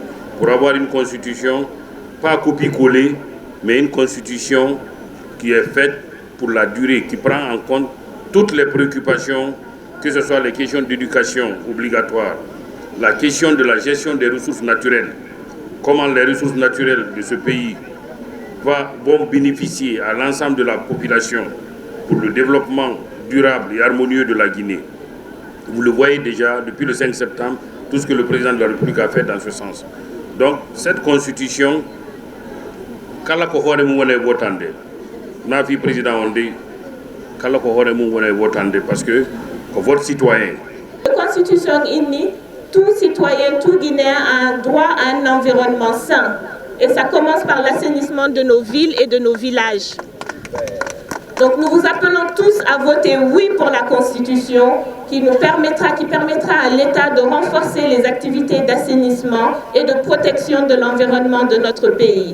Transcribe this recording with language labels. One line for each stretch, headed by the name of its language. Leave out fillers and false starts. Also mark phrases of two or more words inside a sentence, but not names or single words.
French: pour avoir une constitution, pas copie-coller, mais une constitution qui est faite pour la durée, qui prend en compte toutes les préoccupations, que ce soit les questions d'éducation obligatoire, la question de la gestion des ressources naturelles, comment les ressources naturelles de ce pays vont bénéficier à l'ensemble de la population pour le développement durable et harmonieux de la Guinée. Vous le voyez déjà depuis le 5 septembre, tout ce que le président de la République a fait dans ce sens. Donc cette constitution,
Fula: kala ko hore mum wona votande na fi président on dit kala ko hore mum wona votande
French: parce que
Fula: ko
French: vote citoyen. La constitution inni tout citoyen, tout Guinéen a un droit à un environnement sain. Et ça commence par l'assainissement de nos villes et de nos villages. Donc nous vous appelons tous à voter oui pour la Constitution qui permettra à l'État de renforcer les activités d'assainissement et de protection de l'environnement de notre pays.